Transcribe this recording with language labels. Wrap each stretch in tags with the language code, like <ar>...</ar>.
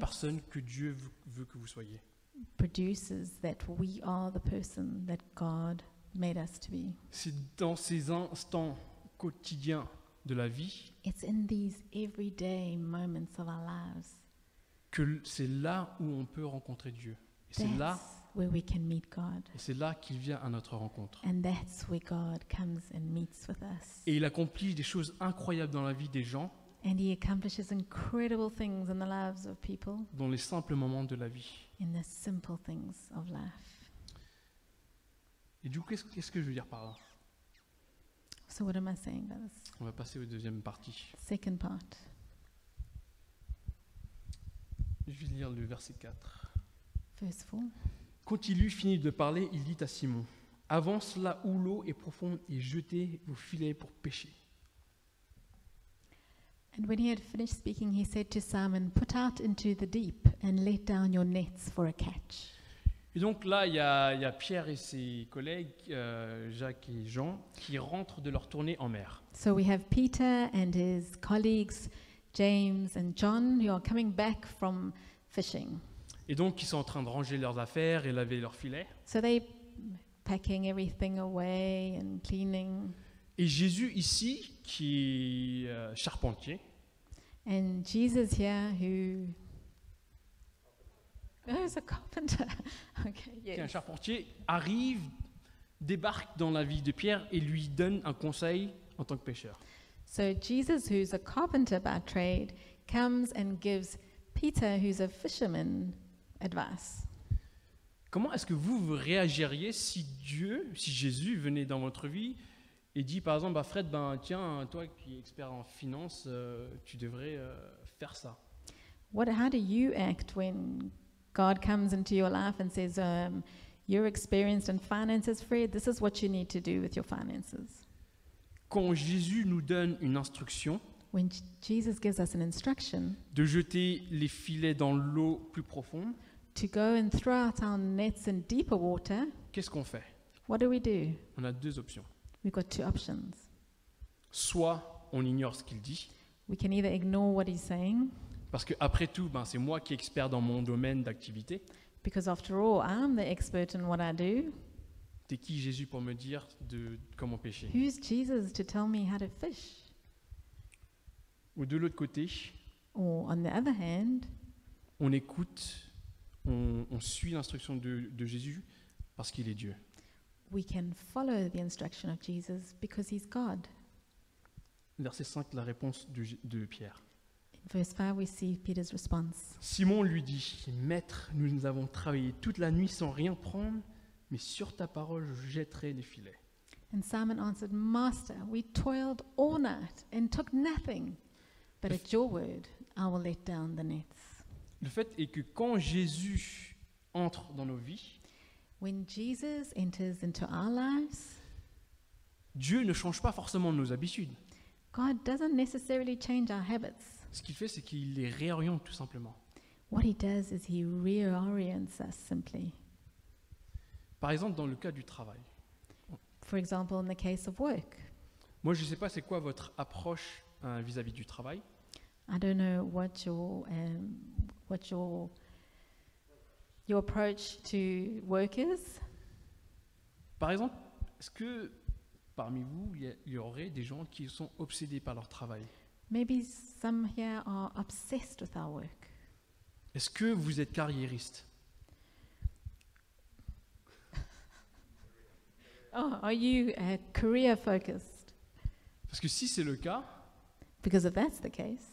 <fr>personne que Dieu veut que vous soyez.</fr> <en>produces that we are the person that God made us to be.</en> <fr>C'est dans ces instants quotidiens de la vie</fr> <en>It's in these everyday moments of our lives.</en> <fr>que c'est là où on peut rencontrer Dieu. Et c'est là,</fr> <en>That's where we can meet God.</en> <fr>et c'est là qu'il vient à notre rencontre.</fr> <en>And that's where God comes and meets with us.</en> <fr>Et il accomplit des choses incroyables dans la vie des gens,</fr> <en>And He accomplishes incredible things in the lives of people,</en> <fr>dans les simples moments de la vie.</fr> <en>in the simple things of life.</en> <fr>Et du coup, qu'est-ce que je veux dire par là?</fr> <en>So what am I saying? That's</en> <fr>On va passer aux deuxième partie.</fr> <en>second part.</en> <fr>Je vais lire le verset 4.</fr> <en>Verse 4.</en> <fr>Quand il eut fini de parler, il dit à Simon, « Avance là où l'eau est profonde et jetez vos filets pour pêcher. »</fr> <en>And when he had finished speaking, he said to Simon, "Put out into the deep and let down your nets for a catch."</en> <fr>Et donc là, il y a Pierre et ses collègues, Jacques et Jean, qui rentrent de leur tournée en mer.</fr> <en>So we have Peter and his colleagues, James and John, who are coming back from fishing.</en> <fr>Et donc, ils sont en train de ranger leurs affaires et laver leurs filets.</fr> <en>So they packing everything away and cleaning.</en> <fr>Et Jésus ici, qui est charpentier,</fr> <en>And Jesus here, who is a carpenter. Okay,</en> <fr>qui est un</fr> <en>yes.</en> <fr>charpentier, arrive, débarque dans la vie de Pierre et lui donne un conseil en tant que pêcheur.</fr> <en>So Jesus, who's a carpenter by trade, comes and gives Peter, who's a fisherman, advice.</en> <fr>Comment est-ce que vous réagiriez si Jésus venait dans votre vie et dit par exemple, Fred, tiens, toi qui es expert en finance, tu devrais faire ça.</fr> <en>How do you act when God comes into your life and says, "You're experienced in finances, Fred. This is what you need to do with your finances."</en> <fr>Quand Jésus nous donne une instruction</fr> <en>When Jesus gives us an instruction</en> <fr>de jeter les filets dans l'eau plus profonde,</fr> <en>to go and throw out our nets in deeper water,</en> <fr>qu'est-ce qu'on fait?</fr> <en>what do?</en> <fr>On a deux options.</fr> <en>We've got two options.</en> <fr>Soit on ignore ce qu'il dit,</fr> <en>We can either ignore what he's saying,</en> <fr>parce que après tout, c'est moi qui est expert dans mon domaine d'activité.</fr> <en>because after all, I'm the expert in what I do.</en> <fr>T'es qui Jésus pour me dire de comment pêcher?</fr> <en>Who's Jesus to tell me how to fish?</en> <fr>Ou de l'autre côté,</fr> <en>Or on the other hand,</en> <fr>on écoute, on suit l'instruction de Jésus parce qu'il est Dieu.</fr> <en>we can follow the instruction of Jesus because he's God.</en> <fr>Verset 5, la réponse de Pierre.</fr> <en>In verse 5, we see Peter's response.</en> <fr>Simon lui dit, « Maître, nous avons travaillé toute la nuit sans rien prendre, mais sur ta parole, je jetterai les filets. »</fr> <en>And Simon answered, "Master, we toiled all night and took nothing, but at your word, I will let down the nets."</en> <fr>Le fait est que quand Jésus entre dans nos vies,</fr> <en>When Jesus enters into our lives,</en> <fr>Dieu ne change pas forcément nos habitudes.</fr> <en>God doesn't necessarily change our habits.</en> <fr>Ce qu'il fait, c'est qu'il les réoriente tout simplement.</fr> <en>What he does is he reorients us simply.</en> <fr>Par exemple, dans le cas du travail.</fr> <en>For example, in the case of work,</en> <fr>Moi, je ne sais pas c'est quoi votre approche vis-à-vis du travail.</fr> <en>I don't know what your approach to work is.</en> <fr>Par exemple, est-ce que parmi vous, il y aurait des gens qui sont obsédés par leur travail?</fr> <en>Maybe some here are obsessed with our work.</en> <fr>Est-ce que vous êtes carriériste?</fr> <en>Oh, are you career focused?</en> <fr>Parce que si c'est le cas,</fr> <en>Because if that's the case,</en>